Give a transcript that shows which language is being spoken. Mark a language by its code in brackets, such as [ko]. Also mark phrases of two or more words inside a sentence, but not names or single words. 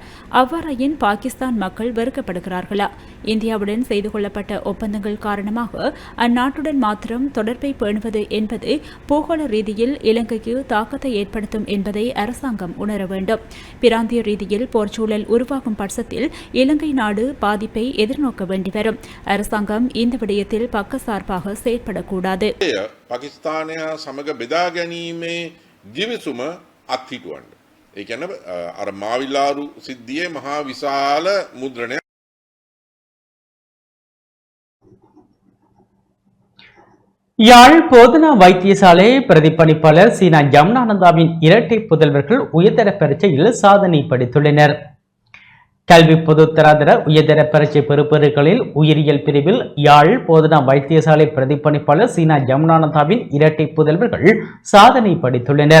[ta] அவ்வாறாயின் பாகிஸ்தான் மக்கள் வெறுக்கப்படுகிறார்களா? இந்தியாவுடன் செய்து கொள்ளப்பட்ட ஒப்பந்தங்கள் காரணமாக அந்நாட்டுடன் மாத்திரம் தொடர்பை பேணுவது என்பது பூகோள ரீதியில் இலங்கைக்கு தாக்கத்தை ஏற்படுத்தும் என்பதை அரசாங்கம் உணர வேண்டும். பிராந்திய ரீதியில் போர்ச்சூழல் உருவாகும் பட்சத்தில் இலங்கை நாடு பாதிப்பை எதிர்நோக்க வேண்டி வரும். அரசாங்கம் இந்த விடயத்தில் பக்கசார்பாக செயற்படக்கூடாது. [si] පාකිස්තානය සමග බෙදා ගැනීමේ ගිවිසුම අත්හිටුවන්න. ඒ කියන්නේ අර මාවිලාරු සිද්ධියේ මහා විශාල මුද්‍රණයක්. [ta] யாழ் போதனா வைத்தியசாலை பிரதிபலிப்பாளர் சீனா ஜமுனானந்தாவின் இரட்டை புதல்வர்கள் உயர்தர பரீட்சையில் சாதனை படைத்துள்ளனர். கல்வி பொதுத்தராதர உயர்தர பரீட்சை பெறுபவர்களில் உயிரியல் பிரிவில் யாழ் போதனா வைத்தியசாலை பிரதிபலிப்பாளர் சீனா ஜமுனானந்தாவின் இரட்டை புதல்வர்கள் சாதனை படைத்துள்ளனர்.